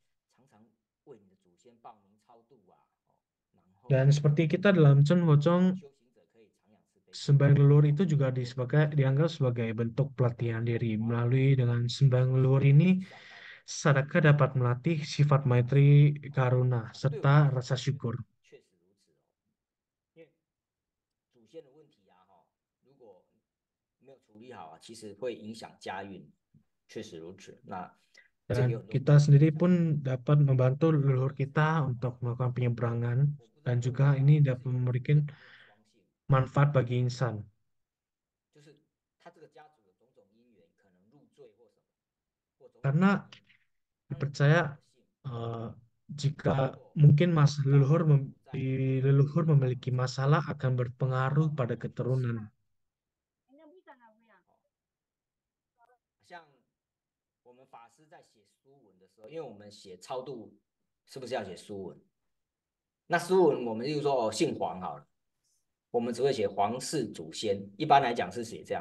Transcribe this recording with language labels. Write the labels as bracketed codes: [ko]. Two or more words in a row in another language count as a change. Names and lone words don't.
[id] Dan seperti kita dalam Chen Focong, sembahyang leluhur itu juga dianggap sebagai bentuk pelatihan diri. Melalui dengan sembahyang leluhur ini, sadaka dapat melatih sifat maitri, karuna, serta rasa syukur. [zh] 祖先的问题啊，如果没有处理好啊，其实会影响家运，确实如此。那 [id] Dan kita sendiri pun dapat membantu leluhur kita untuk melakukan penyeberangan dan juga ini dapat memberikan manfaat bagi insan. [zh] 就是他这个家族的种种因缘，可能入赘或什么，或种种 [id] Karena dipercaya jika mungkin leluhur memiliki masalah akan berpengaruh pada keturunan. [zh] 像我们法师在写书文的时候，因为我们写超度是不是要写书文？那书文我们例如说姓黄好了，我们只会写黄氏祖先，一般来讲是写这样。